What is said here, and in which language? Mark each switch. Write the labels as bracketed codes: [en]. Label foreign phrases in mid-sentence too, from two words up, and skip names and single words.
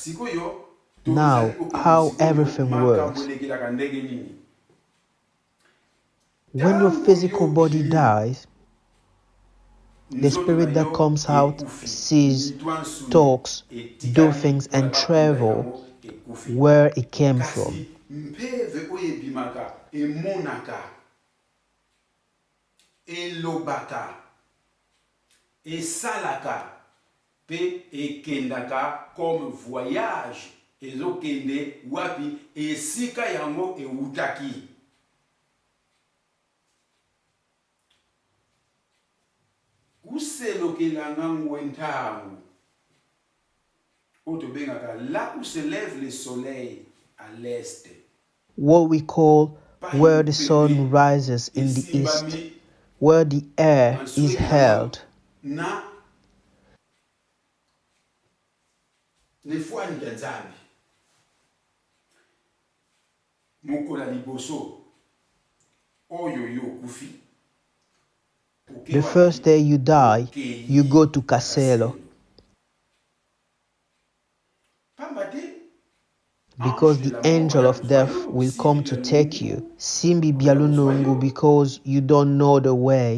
[en] Now, how everything works. When your physical body dies, the spirit that comes out sees, talks, do things and travel where it came from. [ln] mpeve oyo ebimaka emonaka elobaka esalaka mpe ekendaka [fr] comme voyage [ln] ezokende wapi esika yango eutaki. Kuselokelanga ngwentangu oyo tobengaka [fr] là où se lève le soleil à l'est. [en] What we call where the sun rises in the east, where the air is held. [ln] Na nefwani ya nzambi mokola liboso oyo yo kufi. [en] The first day you die, you go to Kaselo. Because the angel of death will come to take you. Simbi Bialunungu, because you don't know the way.